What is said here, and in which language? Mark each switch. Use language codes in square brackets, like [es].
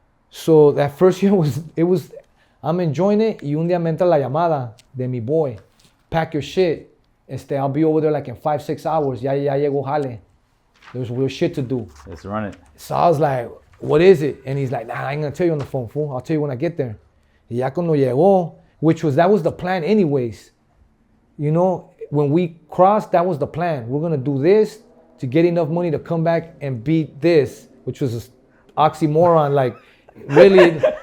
[en] So that first year I'm enjoying it. [es] Y un día me entra la llamada de mi boy. [en] Pack your shit. I'll be over there like in 5-6 hours. Ya llegó jale. There's real shit to do. Let's run it. So I was like, what is it? And he's like, nah, I ain't gonna tell you on the phone, fool. I'll tell you when I get there. Y ya cuando llegó, that was the plan anyways. You know, when we crossed, that was the plan. We're gonna do this to get enough money to come back and beat this, which was an oxymoron, like really.